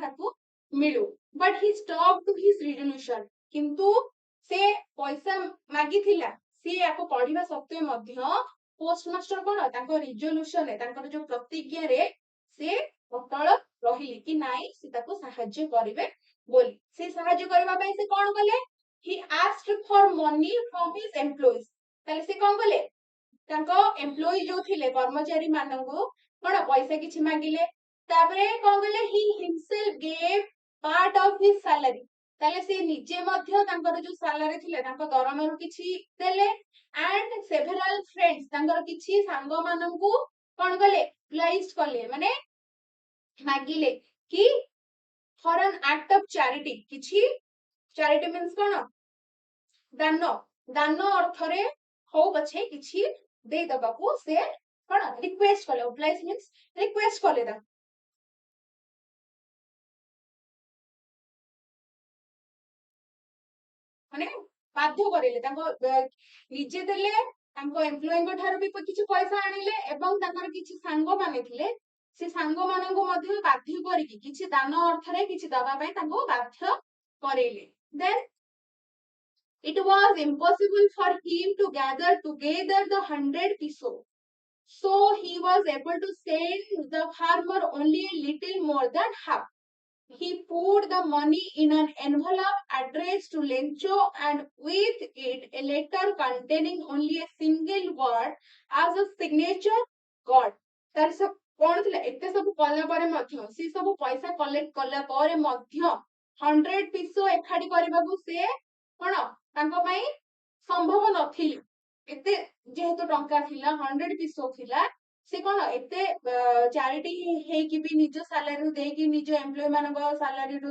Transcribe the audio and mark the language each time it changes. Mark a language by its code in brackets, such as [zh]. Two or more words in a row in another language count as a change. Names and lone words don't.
[or] ତାକୁ ମିଳୁ [en] but he stuck to his resolution [or] କିନ୍ତୁ ସେ ପଇସା ମାଗିଥିଲା ସିଏ ୟାକୁ ପଢିବା ସତ୍ତ୍ୱେ ମଧ୍ୟ ପୋଷ୍ଟମାଷ୍ଟର କଣ ତାଙ୍କ ରିଜଲ୍ୟୁସନରେ ତାଙ୍କର ଯୋଉ ପ୍ରତିଜ୍ଞାରେ ସେ ଅଟଳ ରହିଲେ କି ନାଇଁ ସେ ତାକୁ ସାହାଯ୍ୟ କରିବେ ବୋଲି ସେ ସାହାଯ୍ୟ କରିବା ପାଇଁ ସେ କଣ କଲେ [en] he asked for money from his employees [or] ତାହେଲେ ସେ କଣ କଲେ ତାଙ୍କ ଏମ୍ପ୍ଲୟି ଯୋଉ ଥିଲେ କର୍ମଚାରୀ ମାନଙ୍କୁ କଣ ପଇସା କିଛି ମାଗିଲେ ତାପରେ କଣ କଲେ [en] he himself gave part of his salary [or] ତାହେଲେ ସେ ନିଜେ ମଧ୍ୟ ତାଙ୍କର ଯୋଉ ସାଲାରୀ ଥିଲେ ତାଙ୍କ ଦରମାରୁ କିଛି ଦେଲେ [en] and several friends [or] ତାଙ୍କର କିଛି ସାଙ୍ଗ ମାନଙ୍କୁ କଣ କଲେ ପ୍ଲାଇଜ୍ କଲେ ମାନେ ମାଗିଲେ କି [en] for an act of charity [or] କିଛି [en] charity means [or] କଣ ଦାନ ଅର୍ଥରେ ହଉ ପଛେ କିଛି ଦେଇଦବାକୁ ସେ କଣ ରିକ୍ୱେଷ୍ଟ କଲେ [en] oblige means [or] ରିକ୍ୱେଷ୍ଟ କଲେ ତାଙ୍କୁ ମାନେ ବାଧ୍ୟ କରେଇଲେ ତାଙ୍କ ନିଜେ ଦେଲେ ତାଙ୍କ ଏମ୍ପ୍ଲୟିଙ୍କ ଠାରୁ ବି କିଛି ପଇସା ଆଣିଲେ ଏବଂ ତାଙ୍କର କିଛି ସାଙ୍ଗମାନେ ଥିଲେ ସେ ସାଙ୍ଗମାନଙ୍କୁ ମଧ୍ୟ ବାଧ୍ୟ କରିକି କିଛି ଦାନ ଅର୍ଥରେ କିଛି ଦବା ପାଇଁ ତାଙ୍କୁ ବାଧ୍ୟ କରେଇଲେ ଦେନ୍ [en] it was impossible for him to gather together the 100 pesos so he was able to send the farmer only a little more than half he put the money in an envelope addressed to Lencho and with it a letter containing only a single word as a signature God. [or] ତାର ସବୁ କଣ ଥିଲା ଏତେ ସବୁ କଲା ପରେ ମଧ୍ୟ ସେ ସବୁ ପଇସା କଲେକ୍ଟ କଲା ପରେ ମଧ୍ୟ 100 ପିସୋ ଏକାଠି କରିବାକୁ ସେ କଣ ତାଙ୍କ ପାଇଁ ସମ୍ଭବ ନଥିଲା ଏତେ ଯେହେତୁ ଟଙ୍କା ଥିଲା 100 ପିସୋ ଥିଲା ସେ କଣ ଏତେ ଚାରିଟି ହେଇକି ବି ନିଜ ସାଲାରୀରୁ ଦେଇକି ନିଜ ଏମ୍ପ୍ଲୟି ମାନଙ୍କ ସାଲାରୀରୁ